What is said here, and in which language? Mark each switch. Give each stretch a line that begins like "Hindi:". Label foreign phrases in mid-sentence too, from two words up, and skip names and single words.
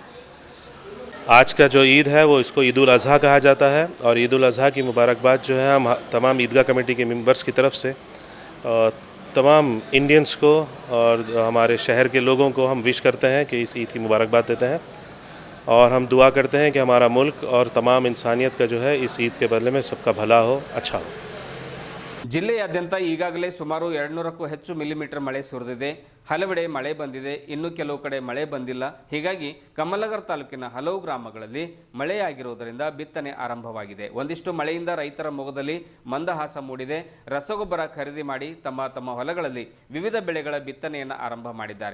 Hindi: आज का जो ईद है वो इसको ईद उल अज़हा कहा जाता है और ईद उल अज़हा की मुबारकबाद जो है हम तमाम ईदगाह कमेटी के मेंबर्स की तरफ से तमाम इंडियंस को और हमारे शहर के लोगों को हम विश करते हैं कि इस ईद की मुबारकबाद देते हैं और हम दुआ करते हैं कि हमारा मुल्क और तमाम इंसानियत का जो है इस ईद के बदले में सबका भला हो, अच्छा हो।
Kannada: ಜಿಲ್ಲೆಯಾದ್ಯಂತ ಈಗಾಗಲೇ ಸುಮಾರು 200ಕ್ಕೂ ಹೆಚ್ಚು ಮಿಲಿಮೀಟರ್ ಮಳೆ ಸುರಿದಿದೆ. ಹಲವೆಡೆ ಮಳೆ ಬಂದಿದೆ, ಇನ್ನು ಕೆಲವು ಕಡೆ ಮಳೆ ಬಂದಿಲ್ಲ. ಹೀಗಾಗಿ ಕಮಲನಗರ ತಾಲೂಕಿನ ಹಲವು ಗ್ರಾಮಗಳಲ್ಲಿ ಮಳೆಯಾಗಿರುವುದರಿಂದ ಬಿತ್ತನೆ ಆರಂಭವಾಗಿದೆ. ಒಂದಿಷ್ಟು ಮಳೆಯಿಂದ ರೈತರ ಮೊಗದಲ್ಲಿ ಮಂದಹಾಸ ಮೂಡಿದೆ. ರಸಗೊಬ್ಬರ ಖರೀದಿ ಮಾಡಿ ತಮ್ಮ ಹೊಲಗಳಲ್ಲಿ ವಿವಿಧ ಬೆಳೆಗಳ ಬಿತ್ತನೆಯನ್ನು ಆರಂಭ ಮಾಡಿದ್ದಾರೆ.